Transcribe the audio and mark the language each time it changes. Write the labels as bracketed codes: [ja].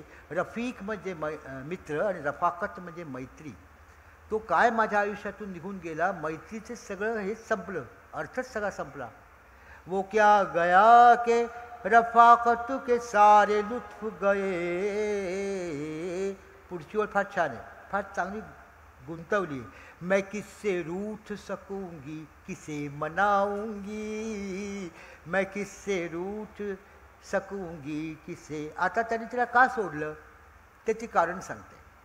[mr] रफीक म्हणजे मित्र आणि रफाकत म्हणजे मैत्री. तो काय माझ्या आयुष्यातून निघून गेला, मैत्रीचे सगळं हे संपलं, अर्थच सगळा संपला. [hi] वो क्या गया के रफाकत के सारे लुत्फ गए. [mr] पुढची ओळ फार छान आहे, फार चांगली गुंतवली. [hi] मैं किससे रूठ सकूंगी किसे मनाऊंगी, मैं किससे रूठ सकूंगी किसे. [mr] आता त्याने तिला का सोडलं त्याची कारण सांगते.